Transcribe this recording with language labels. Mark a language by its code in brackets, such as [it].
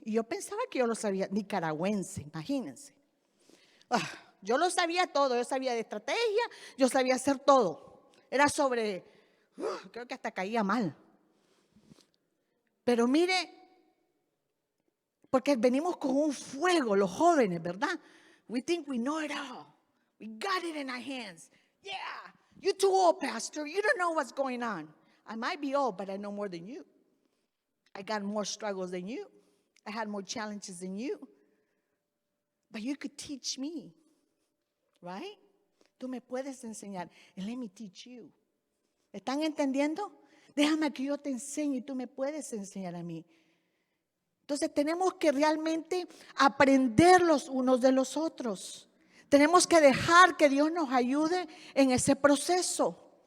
[es] Y yo pensaba que yo lo sabía, nicaragüense, imagínense. Yo lo sabía todo, yo sabía de estrategia, yo sabía hacer todo. Era creo que hasta caía mal. Pero mire, Porque venimos con un fuego, los jóvenes, ¿verdad? [en] We think we know it all. We got it in our hands. Yeah, you're too old, Pastor. You don't know what's going on. I might be old, but I know more than you. I got more struggles than you. I had more challenges than you. But you could teach me, right? [es] Tú me puedes enseñar. [en] And let me teach you. [es] ¿Están entendiendo? Déjame que yo te enseñe y tú me puedes enseñar a mí. Entonces tenemos que realmente aprender los unos de los otros. Tenemos que dejar que Dios nos ayude en ese proceso.